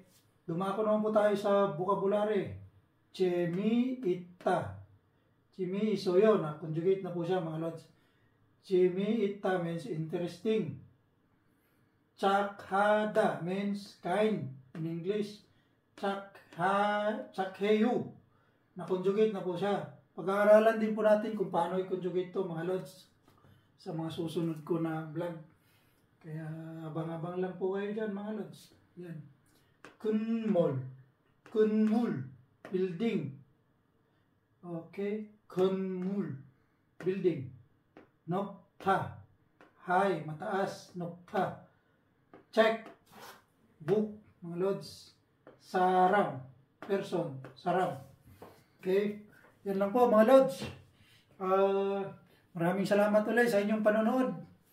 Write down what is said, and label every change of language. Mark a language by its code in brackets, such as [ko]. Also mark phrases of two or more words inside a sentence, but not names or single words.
[tl] Dumako naman po tayo sa vocabulary. [ko] 재미있다. 재미있어요. [tl] Na-conjugate na po siya, mga lods. [en] 재미있다 means interesting. 착하다 means kind in English. [ko] 착해요. [tl] Na-conjugate na po siya. Pag-aaralan din po natin kung paano i-conjugate to, mga lods, sa mga susunod ko na vlog. Kaya abang-abang lang po kayo dyan, mga lods. [ko] Yan. 건물, building. Okay, 건물, building. 높다, high, mataas, 높다. [tl] Check, book, mga lods. [ko] 사람, person, 사람. [tl] Okay, yan lang po, mga lods. Maraming salamat ulit sa inyong panonood.